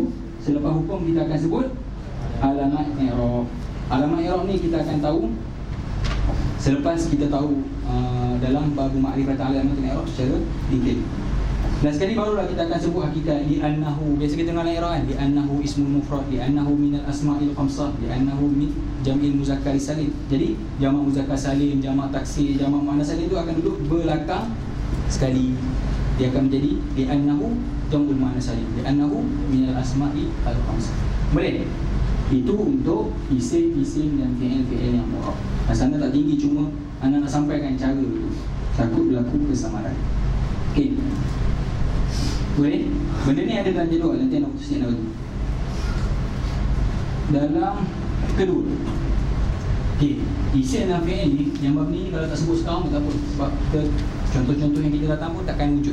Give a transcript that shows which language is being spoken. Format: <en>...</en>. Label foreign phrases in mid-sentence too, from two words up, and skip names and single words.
<ms>Selepas hukum kita akan sebut alamat i'rab. Alamat i'rab ni kita akan tahu selepas kita tahu dalam bab ma'rifat alamat i'rab secara detail. Dan sekali barulah kita akan sebut hakikat</ms> <ar>دي أنه.</ar> <ms>Biasa kita dengar i'rab kan,</ms> <ar>دي أنه اسم المفرد، دي أنه من الأسماء الخمسة، دي أنه من جمع المذكر السالم.</ar> <ms>Jadi jamak muzakkar salim, jamak taksir, jamak muannas salim itu akan duduk belakang sekali. Dia akan menjadi</ms> <ar>دي أنه جمع المؤنث السالم، دي أنه من الأسماء الخمسة.</ar> <ms>Boleh? Itu untuk isim-isim dan fi'il-fi'il yang mu'rab. Sana tak tinggi, cuma anda nak sampaikan cara itu, takut berlaku kesamaran. Okey. Boleh? Benda ni ada dalam jadual, nanti nak putuskan lagi. Dalam kedua, okey, isim dan fi'il ni, yang bab ni kalau tak sebut sekarang tak apa, sebab contoh-contoh yang kita datang pun takkan wujud.</ms>